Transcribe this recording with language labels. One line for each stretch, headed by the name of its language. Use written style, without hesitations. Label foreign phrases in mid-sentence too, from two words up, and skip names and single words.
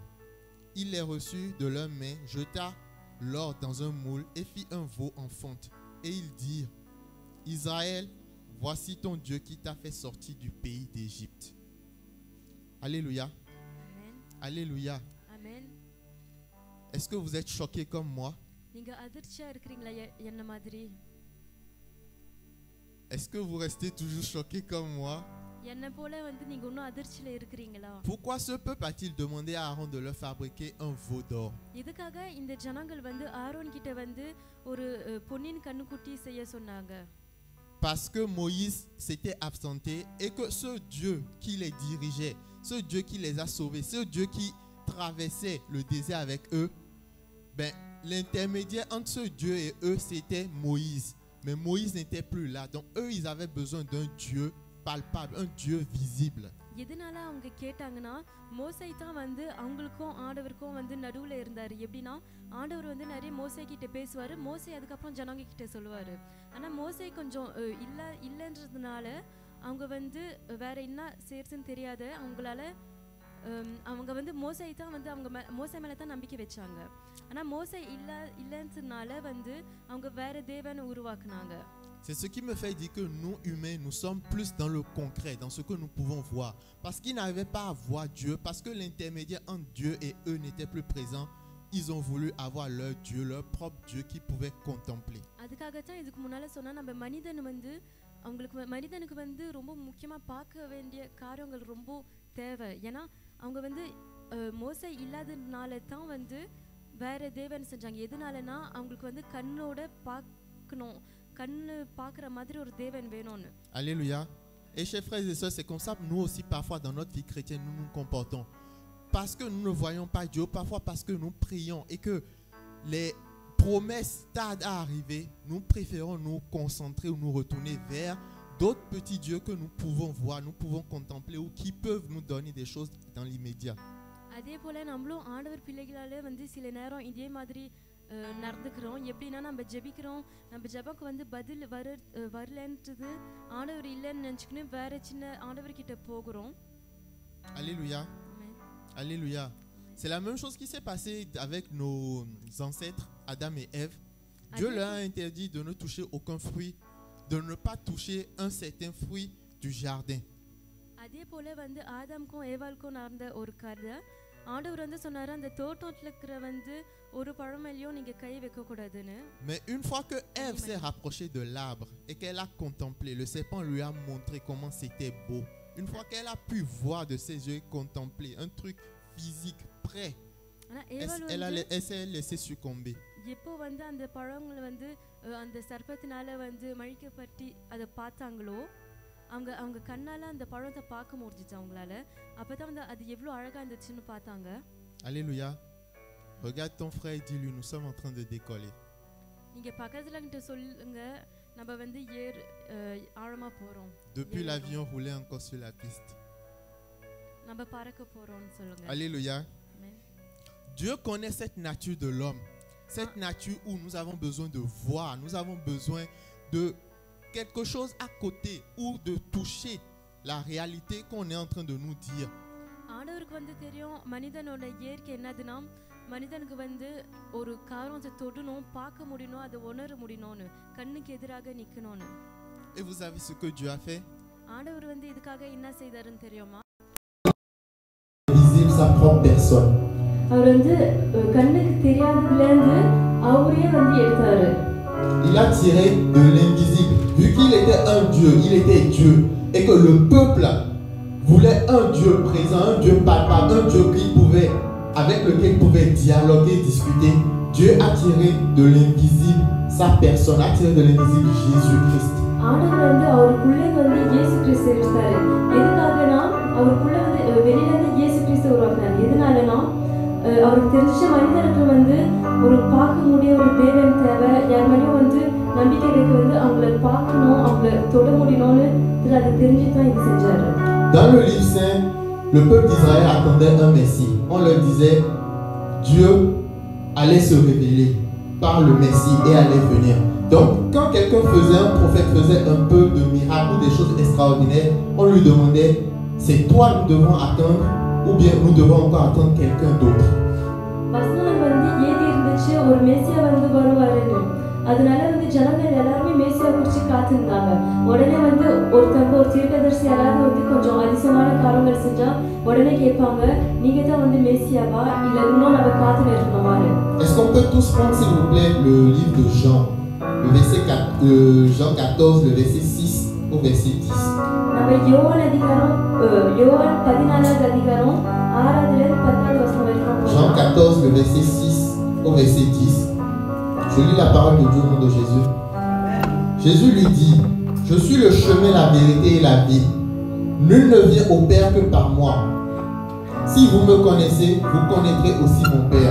French: Il les reçut de leurs mains, jeta l'or dans un moule et fit un veau en fonte. Et ils dirent: Israël, voici ton Dieu qui t'a fait sortir du pays d'Égypte. Alléluia. Amen. Alléluia. Amen. Est-ce que vous êtes choqués comme moi?
Tamil: நீங்க அதிர்ச்சியா இருக்கீங்களா என்ன மாதிரி?
French: Est-ce que vous restez toujours choqués comme moi?
Tamil: என்னை போல வந்து நீங்க இன்னும் அதிர்ச்சியில இருக்கிறீங்களா?
French: Pourquoi ce peuple a-t-il demandé à Aaron de leur fabriquer un veau d'or?
Tamil: இதுக்காக இந்த ஜனங்கள் வந்து ஆரோன் கிட்ட வந்து ஒரு பொன்னின் கண்ணுக்குட்டி செய்ய சொன்னாங்க.
French: Parce que Moïse s'était absenté et que ce Dieu qui les dirigeait, ce Dieu qui les a sauvés, ce Dieu qui traversait le désert avec eux, ben, l'intermédiaire entre ce Dieu et eux, c'était Moïse. Mais Moïse n'était plus là. Donc eux, ils avaient besoin d'un Dieu palpable, un Dieu visible.
Tamil: எதனால அவங்க கேட்டாங்கன்னா மோசே தான் வந்து அவங்களுக்கும் ஆண்டவருக்கும் வந்து நடுவுல இருந்தாரு. எப்படின்னா ஆண்டவர் வந்து நிறைய மோசே கிட்ட பேசுவாரு, மோசே அதுக்கப்புறம் ஜனங்க கிட்ட சொல்லுவாரு. ஆனா மோசே கொஞ்சம் இல்லைன்றதுனால அவங்க வந்து வேற என்ன செய்யறதுன்னு தெரியாத அவங்களால அவங்க வந்து மோசே தான் வந்து அவங்க மோசே மேல தான் நம்பிக்கை வச்சாங்க. ஆனா மோசே இல்லைன்றதுனால வந்து அவங்க வேற தேவனை உருவாக்குனாங்க.
French: C'est ce qui me fait dire que nous, humains, nous sommes plus dans le concret, dans ce que nous pouvons voir. Parce qu'ils n'arrivaient pas à voir Dieu, parce que l'intermédiaire entre Dieu et eux n'était plus présent, ils ont voulu avoir leur Dieu, leur propre Dieu qu'ils pouvaient contempler.
Tamil: அதுக்காகத்தான் இதுக்கு முன்னால சொன்னா நம்ம மனிதனுக்கு வந்து ரொம்ப முக்கியமா பார்க்க வேண்டிய காரியங்கள் ரொம்ப தேவை. ஏன்னா அவங்க வந்து மோசே இல்லாதனால தான் வந்து வேற தேவன் செஞ்சாங்க. எதனாலனா அவங்களுக்கு வந்து கண்ணோட பார்க்கணும், கண்ணு பார்க்குற மாதிரி ஒரு தேவன் வேணும்னு.
French: Alléluia. Et chers frères et sœurs, c'est comme ça que nous aussi parfois dans notre vie chrétienne nous nous comportons. Parce que nous ne voyons pas Dieu, parfois parce que nous prions et que les promesses tardent à arriver, nous préférons nous concentrer ou nous retourner vers d'autres petits dieux que nous pouvons voir, nous pouvons contempler ou qui peuvent nous donner des choses dans l'immédiat.
Tamil: அதே போல நம்மளும் ஆண்டவர் பிள்ளைகளால வந்து சில நேரம் இதே மாதிரி நடந்துக்கிறோம். எப்படின்னா நம்ம ஜெபிக்கிறோம், நம்ம ஜெபக்கு வந்து பதில் வரலன்றது ஆண்டவர் இல்லைன்னு நினச்சிக்கின்னு வேற சின்ன ஆண்டவர்கிட்ட போகிறோம்.
French: Alléluia. Alléluia. C'est la même chose qui s'est passée avec nos ancêtres, Adam et Ève. Dieu leur a interdit de ne toucher aucun fruit, de ne pas toucher un certain fruit du jardin.
Tamil: அதே போல வந்து ஆதாம்க்கும் ஏவாளுக்கும் நடந்த ஒரு கதை. ஆண்டவர் வந்து சொன்னாரு அந்த தோட்டத்துல இருக்கிற வந்து ஒரு பழமேலையும் நீங்க கை வைக்க கூடாதுன்னு.
French: Mais une fois que Ève s'est rapprochée de l'arbre et qu'elle a contemplé, le serpent lui a montré comment c'était beau. Une fois qu'elle a pu voir de ses yeux, contempler un truc physique prêt, elle s'est laissée succomber.
Tamil: எப்போ வந்து அந்த பழங்களை வந்து அந்த சர்ப்பத்தினால வந்து மழிக்கப்பட்டு அதை பார்த்தாங்களோ அவங்க கண்ணால அந்த பழத்தை பார்க்க முடிஞ்சிச்சு அவங்களால. அப்பதான் வந்து அது எவ்வளவு அழகா இருந்துச்சுன்னு பார்த்தாங்க.
French: Alléluia. Regarde ton frère et dis-lui, nous sommes en train de décoller.
Tamil: நீங்க பக்கத்துல கிட்ட சொல்லுங்க, நம்ம வந்து ஆழமா போறோம்.
French: Depuis l'avion roulait encore sur la piste.
Tamil: நம்ம பறக்க போறோம்னு சொல்லுங்க.
French: Alléluia. Amen. Dieu connaît cette nature de l'homme, cette nature où nous avons besoin de voir, nous avons besoin de quelque chose à côté ou de toucher la réalité qu'on est en train de nous dire.
Tamil: ஆண்டவருக்கு வந்து தெரியும் மனிதனோட இயற்கை என்னதுன்னா மனிதனுக்கு வந்து ஒரு காரியத்தை தொடணும், பார்க்க முடியணும், அதை உணர முடியணும்னு, கண்ணுக்கு எதிராக நிக்கணும்னு.
French: Et vous savez ce que Dieu a fait?
Tamil: ஆண்டவர் வந்து இதுக்காக என்ன செய்தாருன்னு தெரியுமா?
French: Visible sa propre personne.
Tamil: அவர் வந்து கண்ணுக்கு தெரியாததுல இருந்து அவரையே வந்து எடுத்தாரு.
French: Il a tiré de l'invisible. Vu qu'il était un Dieu, il était Dieu. Et que le peuple voulait un Dieu présent, un Dieu palpable, un Dieu avec lequel il pouvait dialoguer, discuter. Dieu a tiré de l'invisible sa personne, a tiré de l'invisible Jésus-Christ.
Tamil: ஆண்டவர் வந்து அவருக்குள்ளே வந்து இயேசு கிறிஸ்து இருந்தாரு. எதுக்காகனா அவருக்குள்ளே வந்து வெளியில இருந்து இயேசு கிறிஸ்து உருவாக்குனாரு. எதனாலனா அவருக்கு தெரிஞ்ச மனிதனுக்கு வந்து ஒரு பார்க்க முடிய ஒரு தேவன் தேவை. யார் மேலேயும் வந்து நம்பிக்கை வைக்க வந்து அவங்கள பார்க்கணும், அவங்கள தொட முடியணும்னு அதை தெரிஞ்சு தான் இது செஞ்சாரு.
French: Dans le livre saint, le peuple d'Israël attendait un Messie. On leur disait Dieu allait se révéler par le Messie et allait venir. Donc, quand quelqu'un faisait, un prophète faisait un peu de miracles ou des choses extraordinaires, on lui demandait c'est toi nous devons attendre ou bien nous devons encore attendre quelqu'un d'autre.
Tamil: வசனம் வந்து ஏதி இருந்துச்சு ஒரு மேசியா வந்து வருவாருன்னு. அதனால வந்து ஜனங்கள் எல்லாருமே மேசியா குறிச்சு காத்திருந்தாங்க. உடனே வந்து ஒருத்தங்க ஒரு தீர்க்கதரிசி யாராவது வந்து கொஞ்சம் அதிசயமான காரியங்கள் செஞ்சா உடனே கேட்பாங்க நீங்க தான் வந்து மேசியாவா இல்ல இன்னும் நம்ம காத்து நிற்கணுமாரு.
French: Est-ce qu'on peut tous prendre s'il vous plaît le livre de Jean, le verset 4, Jean 14, le verset 6 au verset 10.
Tamil: நம்ம யோவான் அதிகாரம் யோவான் 14வது அதிகாரம் 6வது ல 10வது வசனம் வரைக்கும்
French: Jean 14, le verset 6 au verset 10. Je lis la parole de Dieu au nom de Jésus. Jésus lui dit, je suis le chemin, la vérité et la vie. Nul ne vient au Père que par moi. Si vous me connaissez, vous connaîtrez aussi mon Père.